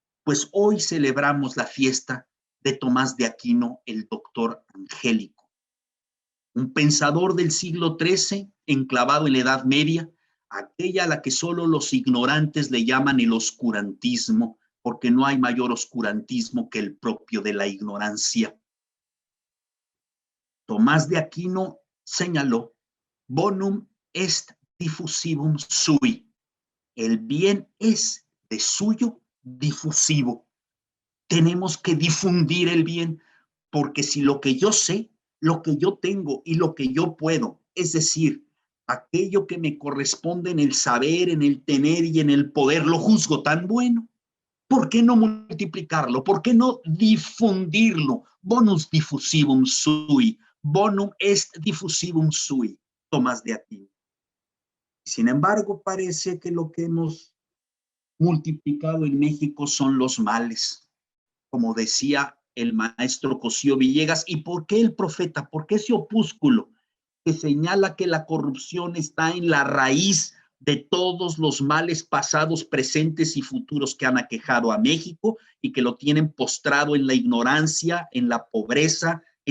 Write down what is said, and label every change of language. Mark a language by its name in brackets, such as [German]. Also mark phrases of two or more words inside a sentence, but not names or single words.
[Spanish] Pues hoy celebramos la fiesta de Tomás de Aquino, el doctor angélico, un pensador del siglo XIII, enclavado en la Edad Media, aquella a la que solo los ignorantes le llaman el oscurantismo, porque no hay mayor oscurantismo que el propio de la ignorancia. Tomás de Aquino señaló: [Latin] bonum est diffusivum sui. [Spanish] El bien es de suyo difusivo. Tenemos que difundir el bien, porque si lo que yo sé, lo que yo tengo y lo que yo puedo, es decir, aquello que me corresponde en el saber, en el tener y en el poder, lo juzgo tan bueno, ¿por qué no multiplicarlo? ¿Por qué no difundirlo? [Latin] Bonus diffusivum sui. Bonum est diffusivum sui. [Spanish] Tomás de Aquino. Sin embargo, parece que lo que hemos multiplicado en México son los males, como decía el maestro Cosío Villegas. ¿Y por qué el profeta? ¿Por qué ese opúsculo que señala que la corrupción está en la raíz de todos los males pasados, presentes y futuros que han aquejado a México y que lo tienen postrado en la ignorancia, en la pobreza, en